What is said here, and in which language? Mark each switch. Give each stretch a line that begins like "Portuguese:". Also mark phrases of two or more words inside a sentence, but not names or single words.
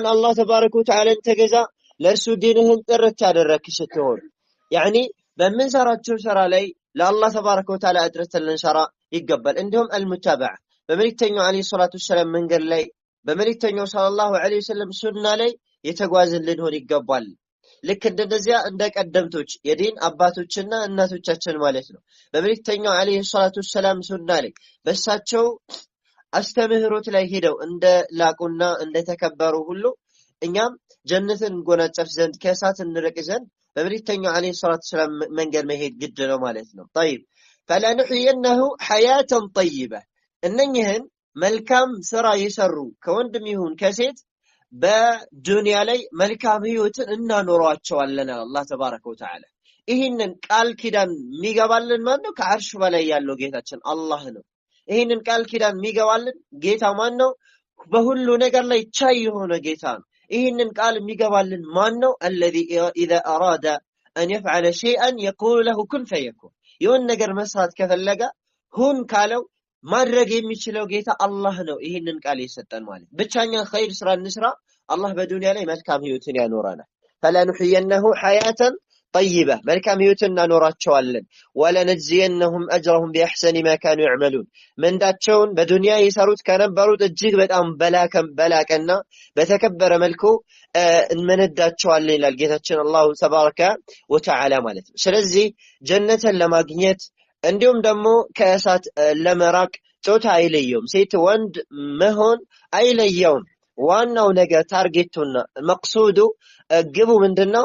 Amharic: አላህ
Arabic: تبارك وتعالى
Amharic: ተገዛ ለእርሱ ዲንህን ጥርት ያደረክ ስትሆን ያኒ በምንሰራቸው ስራ ላይ ለአላህ
Arabic: تبارك وتعالى
Amharic: አድርተን ልንሰራ ይገባል። እንዲሁም አልሙታበዓ በመልእክተኛው
Arabic: عليه الصلاة والسلام
Amharic: መንገድ ላይ በመልእክተኛው
Arabic: صلى الله عليه وسلم
Amharic: ሱና ላይ የተጓዝን ልንሆን ይገባል። ልክ እንደዚያ እንደ ቀደምቶች የዲን አባቶችና እናቶቻችን ማለት ነው በመልእክተኛው
Arabic: عليه الصلاة والسلام
Amharic: ሱና ላይ በሳቸው አስተምህሮት ላይ ሄደው እንደ ላቁና እንደ ተከበሩ ሁሉ እኛም ጀነትን እንጎናጸፍ ዘንድ ከእሳት እንርቅ ዘንድ በመልእክተኛው
Arabic: عليه الصلاة والسلام
Amharic: መንገድ መሄድ ግድ ነው ማለት ነው።
Arabic: طيب فلا نحيينه حياة طيبة
Amharic: እነኚህን መልካም ስራ የሰሩ ከወንድም ይሁን ከሴት በዱንያ ላይ መልካም ህይወትን እናኖራቸዋለን አላህ
Arabic: تبارك وتعالى።
Amharic: ይሄንን ቃል ኪዳን የሚገባልን ማን ነው? ከአርሽ በላይ ያለው ጌታችን አላህ ነው። ይሄንን ቃል ኪዳን የሚገባልን ጌታ ማን ነው? በሁሉ ነገር ላይ ቻይ የሆነ ጌታ ነው። ይሄንን ቃል የሚገባልን ማን ነው?
Arabic: الذي اذا اراد ان يفعل شيئا يقول له كن فيكون
Amharic: የሆነ ነገር መስራት ከፈለገ ሁን ካለው ማድረግ የሚችለው ጌታ አላህ ነው። ይሄንን ቃል የሰጠን ማለት ብቻኛ ኸይር ስራ እንስራ አላህ በዱንያ ላይ መልካም ህይወትን ያኖራናል።
Arabic: فلا نحيينه حياة طيبة
Amharic: መልካም ህይወትን እናኖራቸዋለን።
Arabic: ولنجزينهم اجرهم باحسن ما كانوا يعملون
Amharic: መንዳቸውን በዱንያ ይሰሩት ከነበሩት እጅግ በጣም በላቀና በተከበረ መልኩ እንመነዳቸዋለን ይላል ጌታችን አላህ
Arabic: تبارك وتعالى
Amharic: ማለት ነው። ስለዚህ ጀነትን ለማግኘት እንዲሁም ደግሞ ከእሳት ለመራቅ ጾታ አይለየውም፣ ሴት ወንድ መሆን አይለየውም። ዋናው ነገር ታርጌቱና መቅሱዱ ግቡ ምንድነው?